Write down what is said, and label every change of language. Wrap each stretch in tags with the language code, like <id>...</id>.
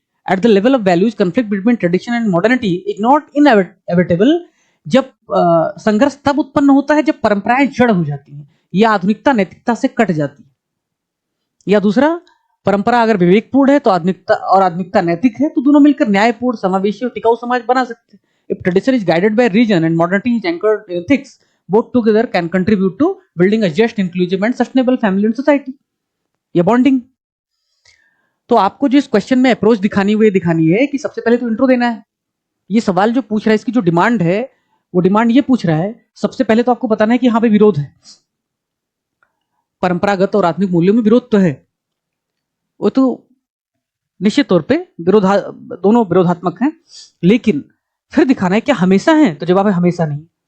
<en>At the level of values, conflict between tradition and modernity is not inevitable.</en> <hi>जब संघर्ष तब उत्पन्न होता है जब परंपराएं जड़ हो जाती हैं या आधुनिकता नैतिकता से कट जाती है। या दूसरा, परंपरा अगर विवेकपूर्ण है तो आधुनिकता नैतिक है, तो दोनों मिलकर न्यायपूर्ण, समावेशी और टिकाऊ समाज बना सकते हैं।</hi> <en>If tradition is guided by reason and modernity is anchored in ethics, both together can contribute to building a just, inclusive and sustainable family and society.</en> <hi>या बॉन्डिंग। तो आपको जो इस क्वेश्चन में अप्रोच दिखानी है कि सबसे पहले तो इंट्रो देना है। ये सवाल जो पूछ रहा है, इसकी जो डिमांड है, वो डिमांड ये पूछ रहा है, सबसे पहले तो आपको बताना है कि यहाँ पे विरोध है, परंपरागत और आधुनिक मूल्यों में विरोध तो है, वो तो निश्चित तौर पे दोनों विरोधात्मक हैं, लेकिन फिर दिखाना है क्या हमेशा है, तो जवाब है हमेशा नहीं।</hi>